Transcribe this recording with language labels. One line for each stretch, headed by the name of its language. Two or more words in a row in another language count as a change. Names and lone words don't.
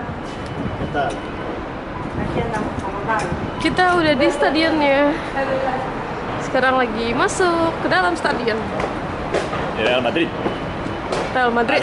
Spanish: ¿Qué tal? Aquí andamos como tal.
Indonesian: Kita udah di stadionnya. Sekarang lagi masuk ke dalam stadion. Real Madrid. Real Madrid.